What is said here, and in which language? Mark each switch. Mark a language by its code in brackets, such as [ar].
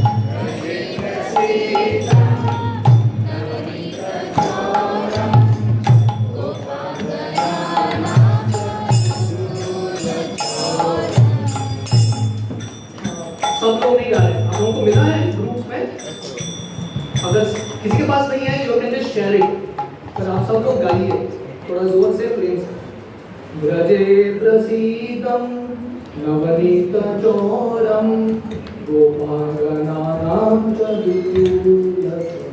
[sa] व्रजे प्रसीदं नवनीतचोरं गोपाङ्गनानां च दुकूलचोरम्। [hi] सब लोग नहीं गा रहे, आप लोगों को मिला है ग्रुप्स में? अगर किसी के पास नहीं है, [en] You can just share it. [hi] पर आप सब लोग गाइए थोड़ा जोर से, प्रेम से। [sa] व्रजे प्रसीदं नवनीतचोरं गोपाङ्गनानां च दुकूलचोरम्।